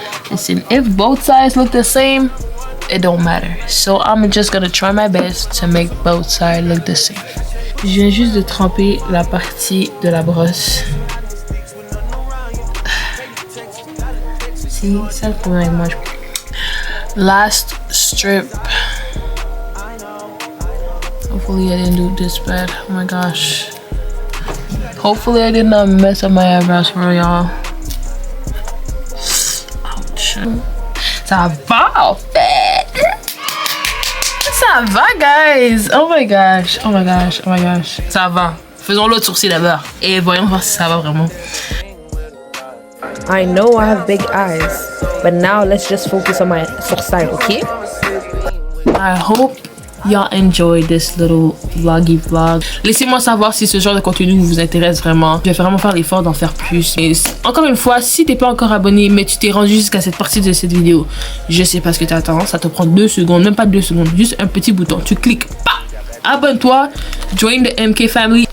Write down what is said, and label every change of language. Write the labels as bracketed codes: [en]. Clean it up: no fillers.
[en] Listen, if both sides look the same, it don't matter. So I'm just gonna try my best to make both sides look the same. [fr] Je viens juste de tremper la partie de la brosse. Si, ça le problème avec moi. [en] Last strip. Hopefully I didn't do this bad. Oh my gosh. Hopefully I did not mess up my eyebrows for y'all. Ouch. [fr] Ça va en fait. Ça va, [en] guys. Oh my gosh. Oh my gosh. Oh my gosh. [fr] Ça va. Faisons l'autre sourcil d'abord. Et voyons voir si ça va vraiment. [en] I know I have big eyes, but now let's just focus on my sourcil, okay? I hope y'all enjoy this little vloggy vlog. [fr] Laissez-moi savoir si ce genre de contenu vous intéresse vraiment. Je vais vraiment faire l'effort d'en faire plus. Et encore une fois, si t'es pas encore abonné, mais tu t'es rendu jusqu'à cette partie de cette vidéo, je sais pas ce que t'attends. Ça te prend 2 secondes, même pas 2 secondes, juste un petit bouton. Tu cliques, abonne-toi, [en] join the MK family.